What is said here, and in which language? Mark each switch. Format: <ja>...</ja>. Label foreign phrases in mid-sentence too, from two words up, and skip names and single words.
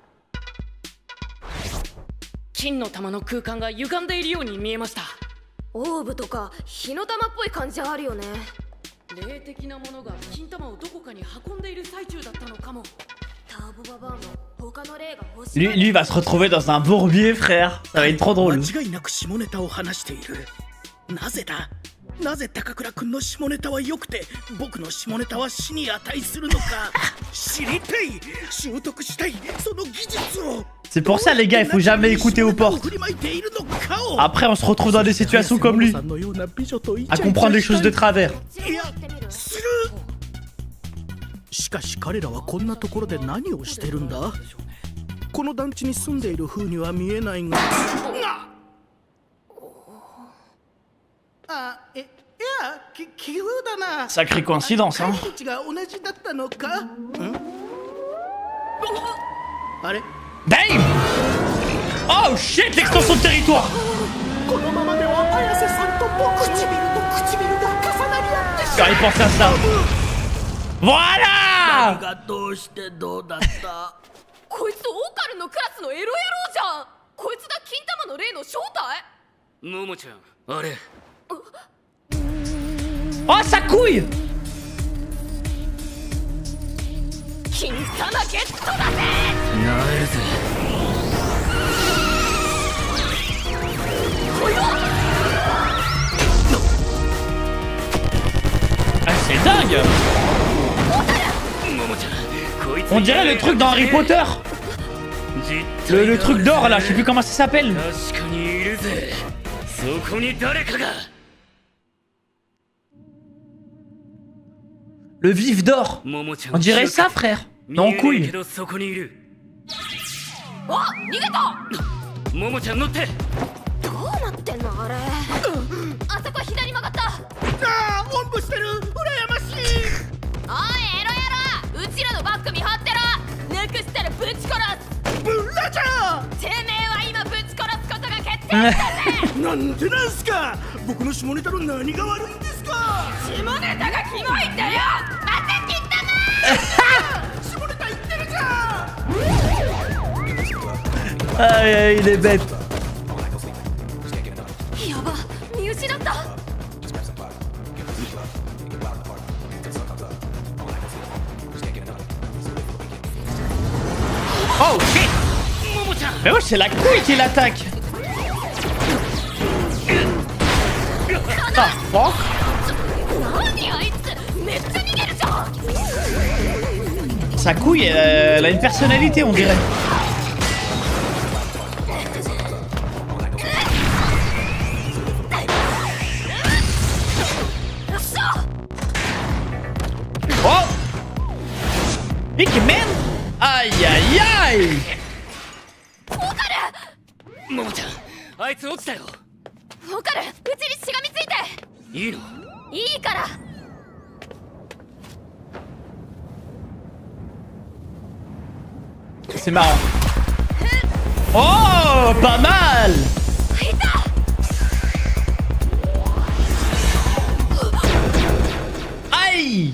<ja>金の玉の空間が歪んでいるように見えました。オーブとか火の玉っぽい感じあるよね。霊的なものが金玉をどこかに運んでいる最中だったのかも。ターボババアも他の霊が欲しい。</ja> <fr>Lui va se retrouver dans un bourbier, frère. Ça va être trop drôle.</fr> <ja>間違いなく下ネタを話している。なぜだ？なぜ高倉君の下ネタは良くて僕の下ネタは死に値するのか知りたい、習得したい、その技術を。</ja> <fr>C'est pour ça les gars, il faut jamais écouter aux portes. Après on se retrouve dans des situations comme lui, à comprendre les choses de travers.</fr> <ja>しかし彼らはこんなところで何をしてるんだ？この団地に住んでいる風には見えないが。あ、いや、奇遇だな。</ja> <fr>Sacrée coïncidence, hein.</fr> <ja>同じだったのか？あれ？</ja> <en>Damn! Oh shit,</en> <fr>l'extension de territoire!</fr> <ja>このままでは綾瀬さんと僕唇と唇が重なり合ってしまう。</ja> <fr>Car il pense à ça. Voilà!</fr> <ja>がどうしてどうだった？こいつオーカルのクラスのエロ野郎じゃん。こいつが金玉の霊の正体？ももちゃん、あれ。</ja> <fr>Oh sa couille!</fr> <ja>金玉ゲットだぜ！なるぜ。</ja> <fr>Ah c'est dingue! On dirait le truc dans Harry Potter! Le truc d'or là, je sais plus comment ça s'appelle! Le vif d'or! On dirait ça, frère! Non, couille!</fr> <ja>あ、逃げた！ももちゃん乗って。どうなってんのあれ？あそこ左曲がった。ああ、おんぶしてる。羨ましい。おいエロ野郎、うちらのバッグ見張ってろ。なくしたらぶち殺す。ブラジャー。てめえは今ぶち殺すことが決定したぜ。なんでなんすか。僕の下ネタの何が悪いんですか。下ネタがキモいんだよ。また切ったな。下ネタ言ってるじゃん。</ja> <fr>Aïe, il est bête.</fr> <ja>やば、見失った。</ja> <en>Oh shit!</en> <fr>Mais ouais, c'est la couille qui l'attaque!</fr> <en>Ah, fuck!</en> <ja>何あいつ、めっちゃ逃げるじゃん。</ja> <fr>Sa couille, elle a une personnalité, on dirait. Oh! Mickey Man! Aïe aïe aïe!</fr> <ja>ももちゃん、あいつ落ちたよ。オカル、うちにしがみついて。いいの？いいから。</ja> <fr>C'est marrant. Oh, pas mal! Aïe!</fr>